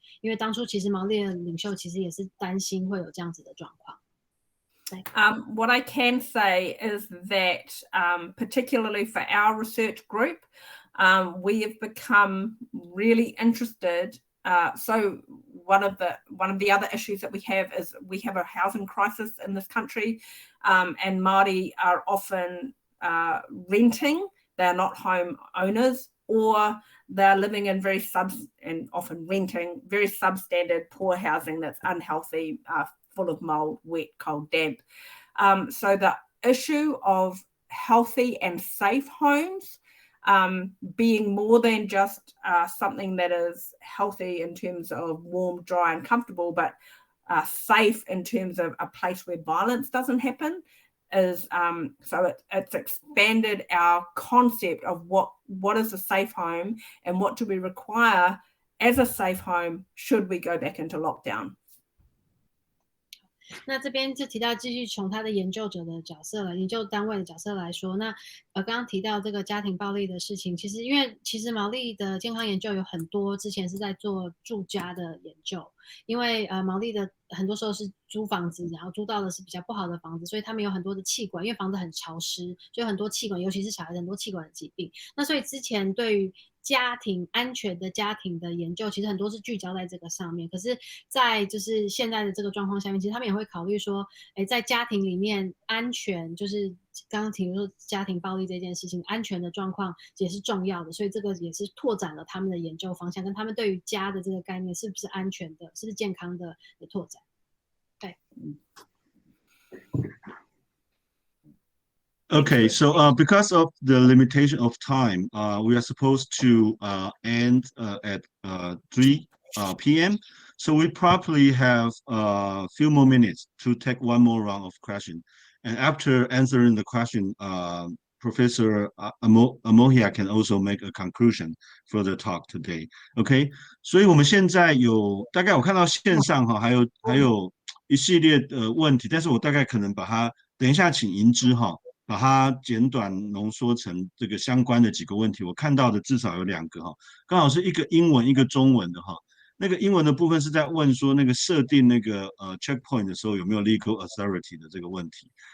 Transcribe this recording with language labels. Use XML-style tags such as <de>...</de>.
<zh>因为当初其实毛利的领袖其实也是担心会有这样子的状况。</zh> <en>What I can say is that, particularly for our research group, we have become really interested. So one of the other issues that we have is we have a housing crisis in this country, and Māori are often renting. They're not home owners, or they're living in and often renting very substandard, poor housing that's unhealthy, full of mold, wet, cold, damp. So the issue of healthy and safe homes being more than just something that is healthy in terms of warm, dry, and comfortable, but safe in terms of a place where violence doesn't happen, is so it's expanded our concept of what is a safe home and what do we require as a safe home should we go back into lockdown.</en> <zh>那这边就提到继续从他的研究者的角色研究单位的角色来说，那刚刚提到这个家庭暴力的事情，其实毛利的健康研究有很多之前是在做住家的研究，因为毛利的很多时候是租房子，然后租到的是比较不好的房子，所以他们有很多的气管，因为房子很潮湿，所以很多气管，尤其是小孩子很多气管的疾病。那所以之前对于安全的家庭的研究，其实很多是聚焦在这个上面。可是，在就是现在的这个状况下面，其实他们也会考虑说，在家庭里面安全，就是刚刚提出家庭暴力这件事情，安全的状况也是重要的。所以这个也是拓展了他们的研究方向，跟他们对于家的这个概念是不是安全的，是不是健康的拓展。对。</zh> <en>Okay, so because of the limitation of time, we are supposed to end at 3 p.m. So we probably have a few more minutes to take one more round of question. And after answering the question, Professor Amohia can also make a conclusion for the talk today.</en> <zh>Okay, 所以我们现在有大概我看到线上还有一系列的问题，但是我大概可能把它等一下请银之把它简短浓缩成这个相关的几个问题，我看到的至少有2个刚好是一个英文一个中文的那个英文的部分是在问说那个设定那个checkpoint 的时候有没有</zh> <en>legal authority</en> <zh>的这个问题</zh>